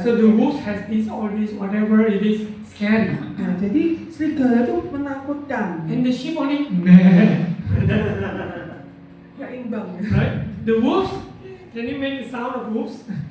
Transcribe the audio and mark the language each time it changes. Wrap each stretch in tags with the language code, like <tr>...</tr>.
<en>So the wolf has all this, whatever it is, scary.</en> <id>Nah, jadi serigala itu menakutkan.</id> <en>And the sheep only meh.</en> <id>Nggak imbang ya.</id> <en>Right? The wolves, can you make the sound of wolves?</en>